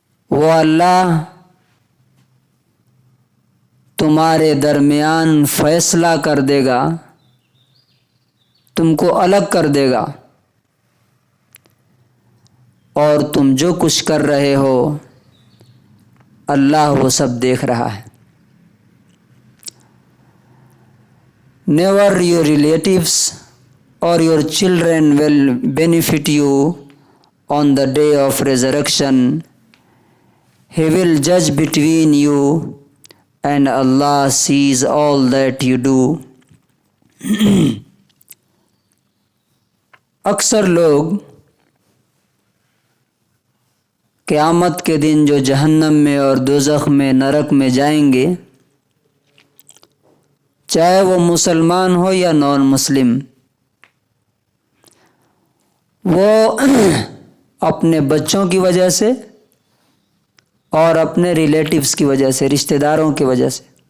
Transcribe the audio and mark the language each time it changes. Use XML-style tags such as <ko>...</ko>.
<ur>وہ اللہ تمہارے درمیان فیصلہ کر دے گا، تم کو الگ کر دے گا، اور تم جو کچھ کر رہے ہو اللہ وہ سب دیکھ رہا ہے.</ur> <en>Never your relatives or your children will benefit you on the day of resurrection. He will judge between you and Allah sees all that you do.</en> <ur>اکثر لوگ قیامت کے دن جو جہنم میں اور دوزخ میں نرک میں جائیں گے، چاہے وہ مسلمان ہو یا نان مسلم، وہ اپنے بچوں کی وجہ سے اور اپنے ریلیٹیوز کی وجہ سے، رشتہ داروں کی وجہ سے.</ur>